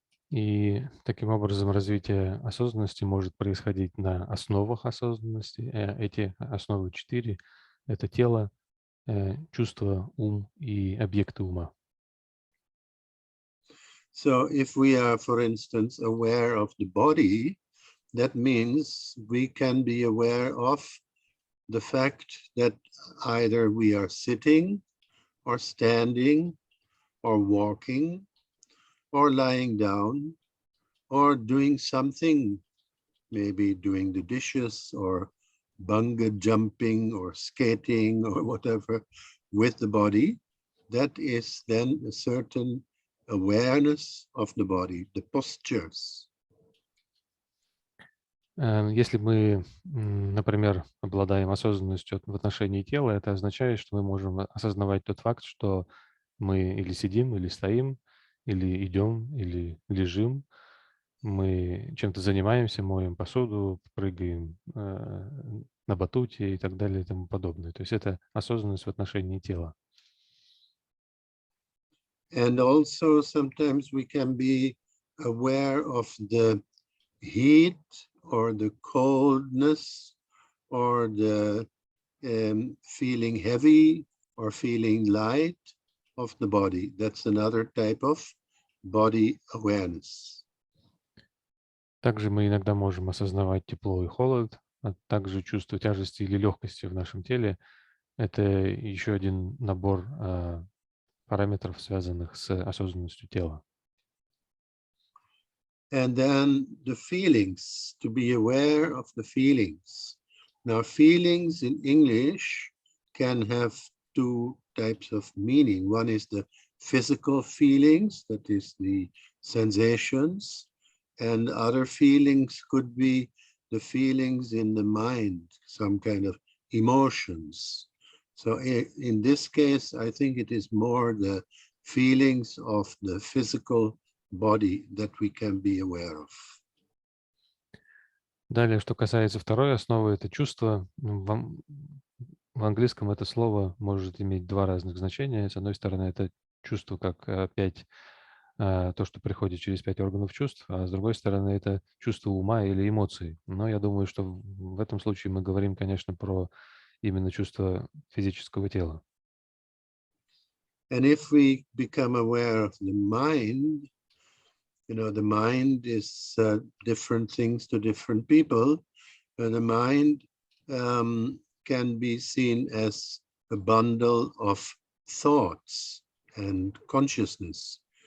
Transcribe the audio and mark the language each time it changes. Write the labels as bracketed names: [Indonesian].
[Russian] И таким образом развитие осознанности может происходить на основах осознанности. Эти основы 4 — это тело, чувства, ум и объекты ума. [English] So if we are, for instance, aware of the body, that means we can be aware of the fact that either we are sitting or standing or walking or lying down or doing something, maybe doing the dishes or bungee jumping or skating or whatever with the body. That is then a certain awareness of the body, the postures. [Russian] Если мы, например, обладаем осознанностью в отношении тела, это означает, что мы можем осознавать тот факт, что мы или сидим, или стоим, или идем, или лежим, мы чем-то занимаемся, моем посуду, прыгаем на батуте и так далее и тому подобное. То есть это осознанность в отношении тела. [English] And also sometimes we can be aware of the heat or the coldness or the feeling heavy or feeling light of the body. That's another type of body awareness. Также мы иногда можем осознавать тепло и холод, а также чувство тяжести или легкости в нашем теле. Это еще один набор параметров, связанных с осознанностью тела. And then the feelings, to be aware of the feelings. Now, feelings in English can have two types of meaning. One is the physical feelings, that is the sensations, and other feelings could be the feelings in the mind, some kind of emotions. So in this case, I think it is more the feelings of the physical body that we can be aware of. [Russian] Далее, что касается второй основы, это чувство. В английском это слово может иметь два разных значения. С одной стороны, это чувство как то, что приходит через 5 органов чувств, а с другой стороны, это чувство ума или эмоций. Но я думаю, что в этом случае мы говорим, конечно, про именно чувство физического тела. [English] And if we become aware of the mind, you know, the mind is different things to different people. The mind can be seen as a bundle of thoughts and consciousness.